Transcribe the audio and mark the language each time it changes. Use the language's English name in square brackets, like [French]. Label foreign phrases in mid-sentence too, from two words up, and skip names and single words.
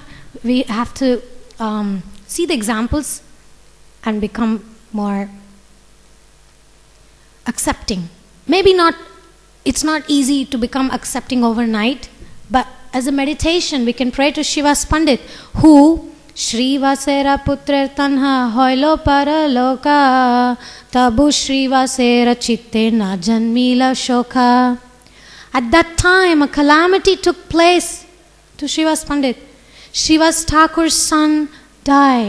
[English] We have to see the examples and become more accepting. Maybe not, it's not easy to become accepting overnight, but as a meditation, we can pray to Srivas Pandit, who [Bangla] শ্রীবাসের পুত্রে তাঁহা হইল পর লোক তবু শ্রীবাসের চিত্তে না জন্মিল শোক. [English] At that time, a calamity took place to Srivas Pandit. Srivas Thakur's son died.